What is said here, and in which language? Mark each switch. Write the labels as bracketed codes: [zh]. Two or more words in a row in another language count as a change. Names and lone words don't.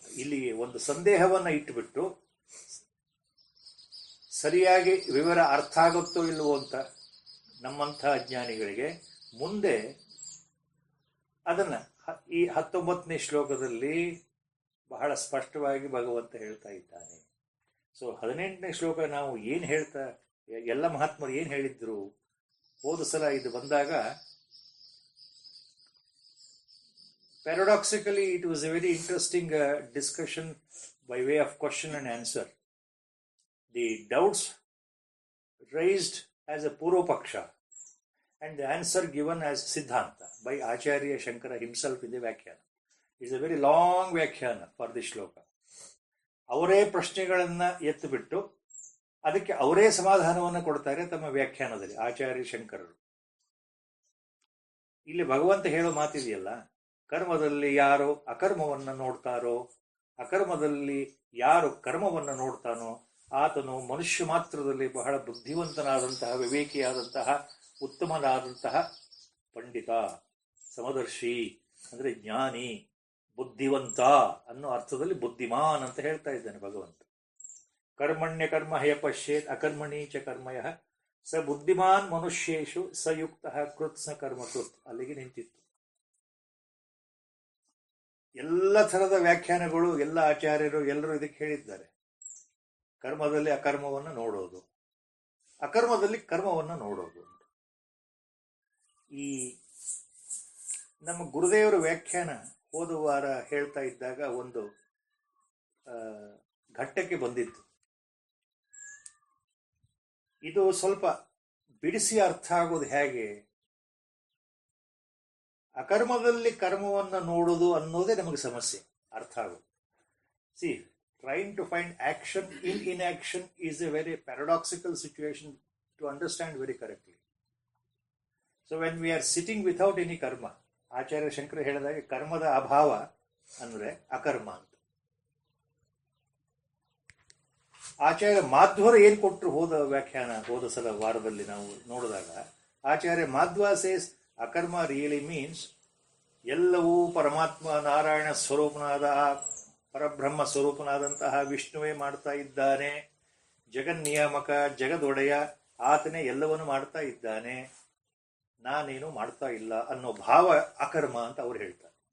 [kn] ಇಲ್ಲಿ ಒಂದು ಸಂದೇಹವನ್ನ ಇಟ್ಟುಬಿಟ್ಟು ಸರಿಯಾಗಿ ವಿವರ ಅರ್ಥ ಆಗುತ್ತೋ ಇಲ್ವೋ ಅಂತ ನಮ್ಮಂತಹ ಅಜ್ಞಾನಿಗಳಿಗೆ ಮುಂದೆ ಅದನ್ನ ಈ 19ನೇ ಶ್ಲೋಕದಲ್ಲಿ ಬಹಳ ಸ್ಪಷ್ಟವಾಗಿ ಭಗವಂತ ಹೇಳ್ತಾ ಇದ್ದಾನೆ. ಸೊ 18ನೇ ಶ್ಲೋಕ ನಾವು ಏನ್ ಹೇಳ್ತಾ, ಎಲ್ಲ ಮಹಾತ್ಮರು ಏನ್ ಹೇಳಿದ್ರು, ಹೋದ ಸಲ ಇದು ಬಂದಾಗ [en] Paradoxically, it was a very interesting discussion by way of question and answer. The doubts raised as a Purvapaksha and the answer given as Siddhanta by Acharya Shankara himself in the Vyakhyana. It's a very long Vyakhyana for this shloka. [kn] ಅವರೇ ಪ್ರಶ್ನೆಗಳನ್ನ ಎತ್ತು ಬಿಟ್ಟು ಅದಕ್ಕೆ ಅವರೇ ಸಮಾಧಾನವನ್ನು ಕೊಡ್ತಾರೆ ತಮ್ಮ ವ್ಯಾಖ್ಯಾನದಲ್ಲಿ ಆಚಾರ್ಯ ಶಂಕರರು. ಇಲ್ಲಿ ಭಗವಂತ ಹೇಳೋ ಮಾತಿದೆಯಲ್ಲ, ಕರ್ಮದಲ್ಲಿ ಯಾರು ಅಕರ್ಮವನ್ನು ನೋಡ್ತಾರೋ, ಅಕರ್ಮದಲ್ಲಿ ಯಾರು ಕರ್ಮವನ್ನು ನೋಡ್ತಾನೋ ಆತನು ಮನುಷ್ಯ ಮಾತ್ರದಲ್ಲಿ ಬಹಳ ಬುದ್ಧಿವಂತನಾದಂತಹ, ವಿವೇಕಿಯಾದಂತಹ, ಉತ್ತಮನಾದಂತಹ ಪಂಡಿತ, ಸಮದರ್ಶಿ ಅಂದರೆ ಜ್ಞಾನಿ, ಬುದ್ಧಿವಂತ ಅನ್ನೋ ಅರ್ಥದಲ್ಲಿ ಬುದ್ಧಿಮಾನ್ ಅಂತ ಹೇಳ್ತಾ ಇದ್ದಾನೆ ಭಗವಂತ. [sa] ಕರ್ಮಣ್ಯ ಕರ್ಮ ಹಯ ಪಶ್ಯೇತ್ ಅಕರ್ಮಣಿ ಚ ಕರ್ಮಯ ಸ ಬುದ್ಧಿಮಾನ್ ಮನುಷ್ಯೇಶು ಸಯುಕ್ತ ಕೃತ್ಸ ಕರ್ಮಕೃತ್. [kn] ಅಲ್ಲಿಗೆ ನಿಂತಿತ್ತು. ಎಲ್ಲ ಥರದ ವ್ಯಾಖ್ಯಾನಗಳು, ಎಲ್ಲ ಆಚಾರ್ಯರು ಎಲ್ಲರೂ ಇದಕ್ಕೆ ಹೇಳಿದ್ದಾರೆ. ಕರ್ಮದಲ್ಲಿ ಅಕರ್ಮವನ್ನು ನೋಡೋದು, ಅಕರ್ಮದಲ್ಲಿ ಕರ್ಮವನ್ನು ನೋಡೋದು. ಈ ನಮ್ಮ ಗುರುದೇವರ ವ್ಯಾಖ್ಯಾನ ಹೋದ ವಾರ ಹೇಳ್ತಾ ಇದ್ದಾಗ ಒಂದು ಘಟ್ಟಕ್ಕೆ ಬಂದಿತ್ತು. ಇದು ಸ್ವಲ್ಪ ಬಿಡಿಸಿ ಅರ್ಥ ಆಗೋದು ಹೇಗೆ, ಅಕರ್ಮದಲ್ಲಿ ಕರ್ಮವನ್ನು ನೋಡೋದು ಅನ್ನೋದೇ ನಮಗೆ ಸಮಸ್ಯೆ ಅರ್ಥ ಆಗೋದು. [en] ಸಿ, trying to find action in inaction is a very paradoxical situation to understand very correctly. So when we are sitting without any karma, [kn] ಆಚಾರ್ಯ ಶಂಕರ ಹೇಳಿದಾಗ ಕರ್ಮದ ಅಭಾವ ಅಂದ್ರೆ ಅಕರ್ಮ ಅಂತ. ಆಚಾರ್ಯ ಮಾಧ್ವರು ಏನ್ ಕೊಟ್ಟರು ಹೋದ ಸಲ ವಾರದಲ್ಲಿ ನಾವು ನೋಡಿದಾಗ, ಆಚಾರ್ಯ ಮಾಧ್ವ ಸೇಸ್ ಅಕರ್ಮ [en] really means [kn] ಎಲ್ಲವೂ ಪರಮಾತ್ಮ ನಾರಾಯಣ ಸ್ವರೂಪನಾದ, ಪರಬ್ರಹ್ಮ ಸ್ವರೂಪನಾದಂತಹ ವಿಷ್ಣುವೇ ಮಾಡ್ತಾ ಇದ್ದಾನೆ, ಜಗನ್ನಿಯಾಮಕ ಜಗದೊಡೆಯ ಆತನೇ ಎಲ್ಲವನ್ನು ಮಾಡ್ತಾ ಇದ್ದಾನೆ, ನಾನೇನು ಮಾಡ್ತಾ ಇಲ್ಲ ಅನ್ನೋ ಭಾವ ಅಕರ್ಮ ಅಂತ ಅವ್ರು ಹೇಳ್ತಾರೆ.